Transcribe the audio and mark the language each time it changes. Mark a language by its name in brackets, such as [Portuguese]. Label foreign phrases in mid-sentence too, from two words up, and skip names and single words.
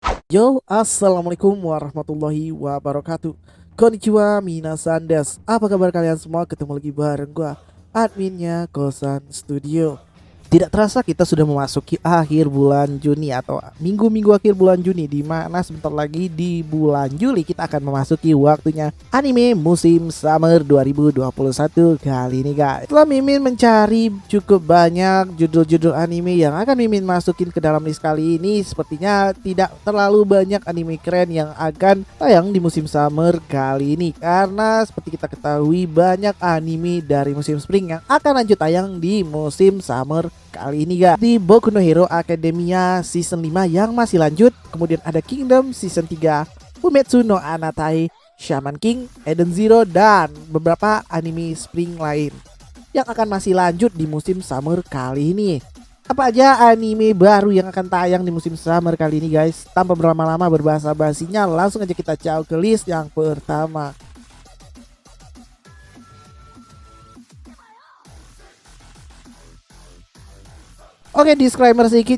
[Arabic] Yo, السلام عليكم ورحمة الله وبركاته. [Japanese] こんにちは、皆さんです. [Indonesian] Apa kabar kalian semua? Ketemu lagi bareng gua, adminnya Kosan Studio. Tidak terasa kita sudah memasuki akhir bulan Juni atau minggu-minggu akhir bulan Juni, di mana sebentar lagi di bulan Juli kita akan memasuki waktunya anime musim summer 2021 kali ini, guys. Setelah Mimin mencari cukup banyak judul-judul anime yang akan Mimin masukin ke dalam list kali ini, sepertinya tidak terlalu banyak anime keren yang akan tayang di musim summer kali ini, karena seperti kita ketahui banyak anime dari musim spring yang akan lanjut tayang di musim summer kali ini, guys. Di Boku no Hero Academia season 5 yang masih lanjut, kemudian ada Kingdom season 3, Fumetsu no Anatai, Shaman King, Eden Zero, dan beberapa anime spring lain yang akan masih lanjut di musim summer kali ini. Apa aja anime baru yang akan tayang di musim summer kali ini, guys? Tanpa berlama-lama berbahasa basinya, langsung aja kita caw ke list yang pertama. Oke, disclaimer sedikit.